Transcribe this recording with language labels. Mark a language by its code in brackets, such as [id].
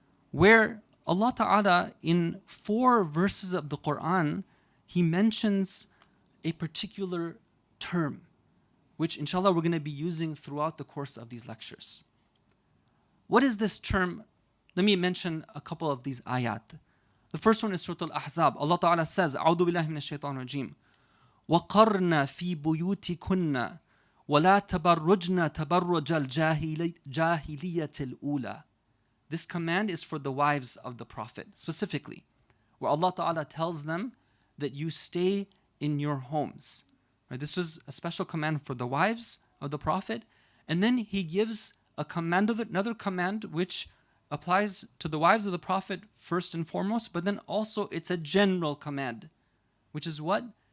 [en] where Allah Ta'ala in 4 verses of the Quran, He mentions a particular term, which inshallah we're going to be using throughout the course of these lectures. What is this term? Let me mention a couple of these ayat. The first one is Surah Al-Ahzab. Allah Ta'ala says, [ar] أعوذ بالله من الشيطان الرجيم وقرنا في بيوتكن ولا تبرجن تبرج الجاهلية الأولى. [en] This command is for the wives of the Prophet specifically, where Allah Ta'ala tells them that you stay in your homes. Right? This was a special command for the wives of the Prophet. And then He gives a command, another command which applies to the wives of the Prophet first and foremost, but then also it's a general command, which is what?